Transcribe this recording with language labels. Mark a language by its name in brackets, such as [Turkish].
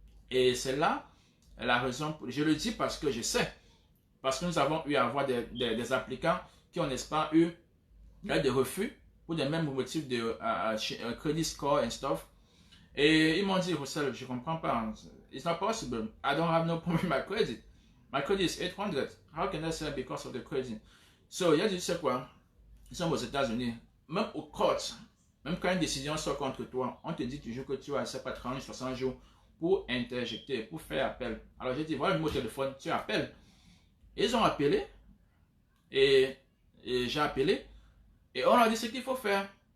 [French] Et c'est là la raison. Je le dis parce que je sais. Parce que nous avons eu à avoir des applicants qui ont, n'est-ce pas, eu des refus pour des mêmes motifs de [English] credit score and stuff. [French] Et ils m'ont dit, Russell, je ne comprends pas. [English] It's not possible. I don't have no problem with my credit. My credit is 800. How can I sell because of the credit? [French] So, il a dit, tu sais quoi? Ils sont aux États-Unis. Même au court, même quand une décision sort contre toi, on te dit toujours que tu as, je sais pas, 30, 60 jours pour interjecter, pour faire appel. Alors, j'ai dit, voilà le numéro de téléphone, tu appelles. Ils ont appelé et j'ai appelé et on a dit ce qu'il faut faire.